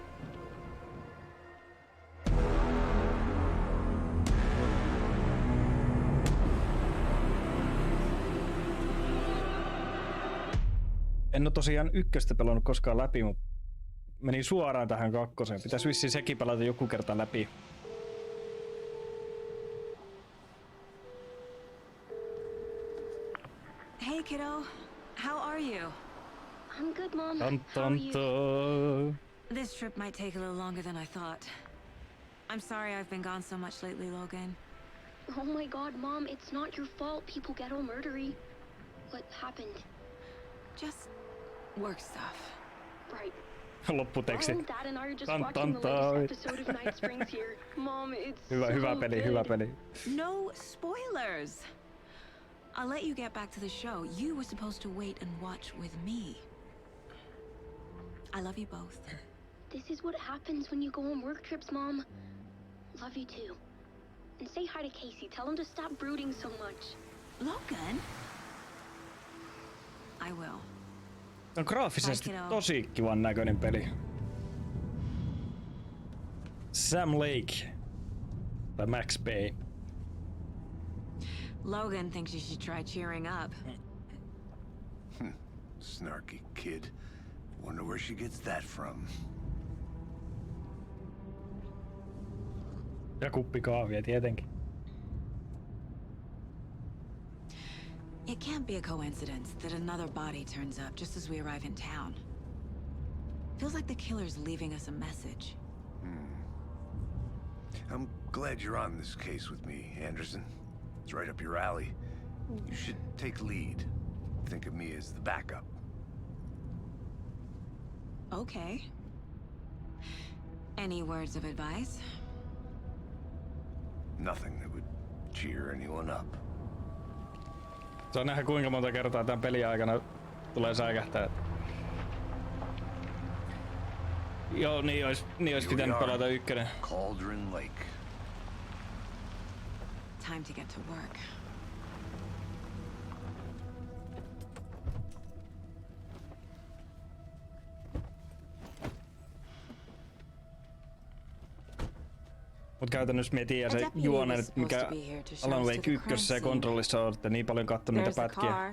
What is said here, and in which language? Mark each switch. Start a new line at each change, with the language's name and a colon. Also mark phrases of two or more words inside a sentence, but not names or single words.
Finnish: En oo tosiaan ykköstä pelannut koskaan läpi, mutta meni suoraan tähän kakkoseen. Pitäis vissiin sekin pelata joku kerta läpi.
English: Hey kiddo, how are you? I'm good, Mom. Dun, How are dun, you? dun. This trip might take a little longer than I thought. I'm sorry I've been gone so much lately, Logan. Oh my god, Mom, it's not your fault people get all murdery. What happened? Just work stuff. Right.
Finnish: Lopputeksti.
English: Mom, Dad and I are just Dun, watching dun, the latest dun. episode of Night Springs here. Mom, it's
Finnish: Hyvä,
English: so
Finnish: hyvä peli,
English: good.
Finnish: hyvä peli.
English: No spoilers. I'll let you get back to the show. You were supposed to wait and watch with me. I love you both. This is what happens when you go on work trips, Mom. Love you too. And say hi to Casey. Tell him to stop brooding so much. Logan? I will.
Finnish: On graafisesti Kaikki on. tosi kivan näköinen peli. Sam Lake. Tai Max Payne.
English: Logan thinks you should try cheering up. Snarky kid. Wonder where she gets that from.
Finnish: Ja kuppi kahvia tietenkin.
English: It can't be a coincidence that another body turns up just as we arrive in town. Feels like the killer's leaving us a message. I'm glad you're on this case with me, Anderson. It's right up your alley. You should take lead. Think of me as the backup. Okay. Any words of advice? Nothing that would cheer anyone up.
Finnish: Saa nähdä kuinka monta kertaa tämän pelin aikana tulee säikähtää. Joo, niin ois pitänyt pelata ykkönen.
English: Cauldron Lake. Time to get to work.
Finnish: Mut käytännössä me tiedän se juonen, että mikä Alan Wake 1 kontrollissa on, että niin paljon kattonut niitä pätkiä.